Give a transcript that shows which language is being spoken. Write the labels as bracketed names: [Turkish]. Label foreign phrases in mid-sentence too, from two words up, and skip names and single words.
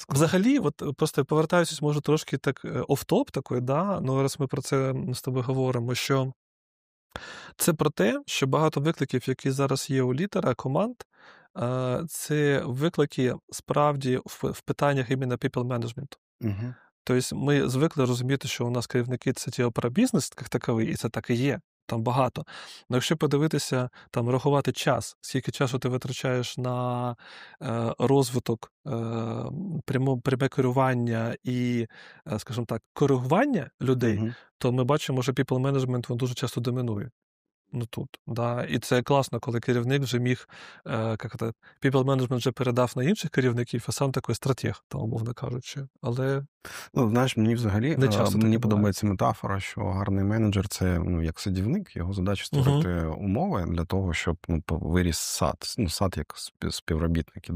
[Ukrainian] Взагалі, просто повертаючись, може, трошки так оф-топ такий, раз ми про це з тобою говоримо, що це про те, що багато викликів, які зараз є у лідера команд, це виклики справді в питаннях іменно [English] people management. [Ukrainian] Тобто ми звикли розуміти, що у нас керівники – це про бізнес як таковий, і це так і є. Там багато. Але якщо подивитися, рахувати час, скільки часу ти витрачаєш на розвиток, пряме керування і, скажімо так, коригування людей, то ми бачимо, що [English] people management [Ukrainian] дуже часто домінує. Тут. І це класно, коли керівник вже міг, [English] people management [Ukrainian] вже передав на інших керівників, а сам такий стратег, умовно кажучи. Але знаєш, мені взагалі мені подобається метафора, що гарний менеджер – це як садівник, його задача створити умови для того, щоб виріс сад, сад як співробітники.